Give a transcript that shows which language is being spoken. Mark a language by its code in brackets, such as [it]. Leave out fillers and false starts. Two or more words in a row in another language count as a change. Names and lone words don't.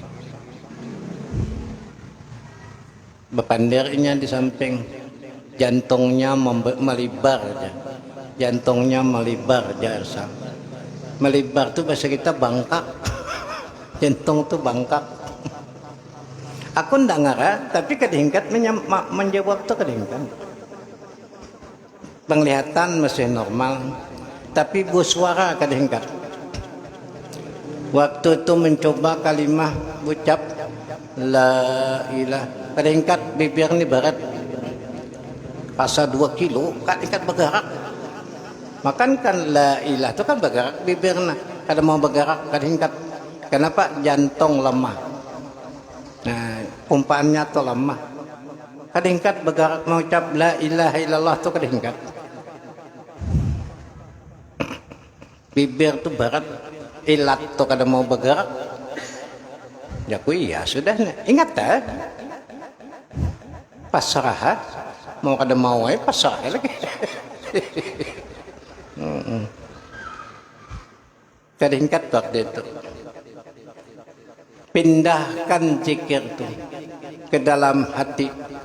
[bjn] Bepandirnya di samping, jantungnya melibar aja. Jantungnya melibar aja Irsal. Melibar itu bahasa kita bangkak. Jantung itu bangkak. Aku ndak ngarah, [id] tapi kadang-kadang menjawab itu kadang-kadang. Penglihatan masih normal, tapi bersuara kadang-kadang. Waktu itu mencoba kalimah ucap [ar] la ilah, [id] kadang-kadang bibir ni berat. Rasa 2 kilo, kadang-kadang bergerak. Makan kan [ar] la ilah [id] itu kan bergerak bibirnya. [bjn] Kada mau bergerak kadang-kadang. [id] Kenapa? Jantung lemah. Nah, umpaannya tu lemah. Kadang-kadang bergerak mengucap [ar] la ilaha illallah [id] tu kadang-kadang. [bjn] Bibir tu berat, ilat tu kada mau bergerak. Ya ku iya sudah. Ingat pasrah. Mau kada mau pasrah lagi. Kadang-kadang waktu itu. [id] Pindahkan zikir itu ke dalam hati.